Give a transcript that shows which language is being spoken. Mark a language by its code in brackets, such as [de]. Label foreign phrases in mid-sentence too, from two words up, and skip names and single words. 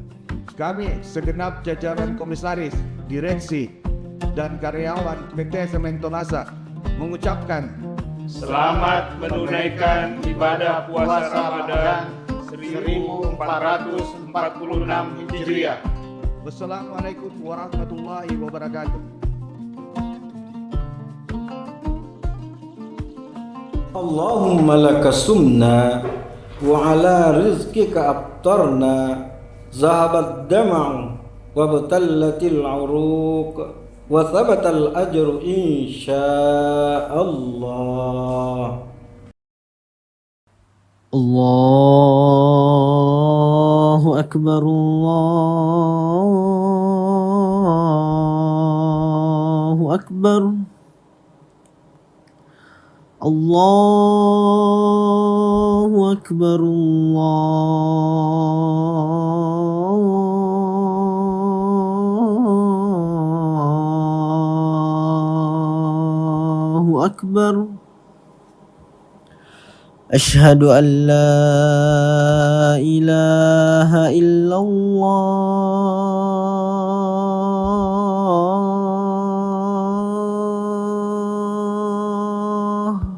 [id] Kami segenap jajaran komisaris, direksi, dan karyawan PT Semen Tomasa mengucapkan Selamat menunaikan ibadah puasa Ramadan 1446 Hijriah. [ar] والسلام عليكم ورحمة الله وبركاته. اللهم لك صمنا وعلى رزقك أفطرنا ذهبت الظمأ وابتلت العروق وثبت الأجر إن شاء الله. الله أكبر، الله أكبر، الله أكبر، الله أكبر. أشهد أن لا إله إلا الله.